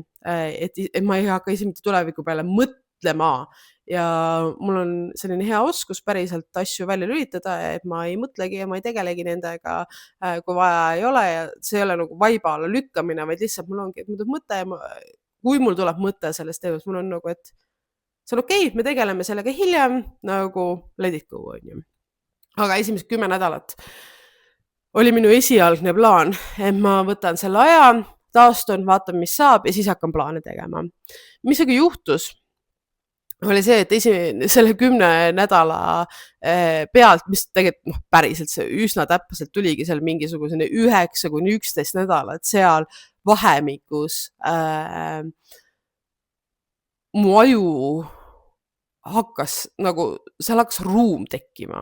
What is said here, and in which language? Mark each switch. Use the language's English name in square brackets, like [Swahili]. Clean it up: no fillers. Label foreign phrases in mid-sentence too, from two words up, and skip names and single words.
[Estonian] Et ma ei hakka mitte tuleviku peale mõtlema ja mul on selline hea oskus päriselt asju välja lülitada, et ma ei mõtlegi ja ma ei tegelegi nendega, kui vaja ei ole ja see ei ole nagu vaiba alla lükkamine, vaid lihtsalt mul ongi, et mul tuleb mõte ja kui mul tuleb mõte sellest teemast, mul on nagu, et see on okei, me tegeleme sellega hiljem, nagu [English] let it go, [Estonian] on ju. Aga esimesed 10 nädalat oli minu esialgne plaan, et ma võtan selle aja, taastun, vaatan, mis saab ja siis hakkan plaane tegema. Mis aga juhtus, oli see, et selle 10 nädala pealt, mis tegelikult päriselt see üsna täpselt tuligi seal mingisugusene 9–11 nädalat seal vahemikus mu aju seal hakkas ruum tekkima.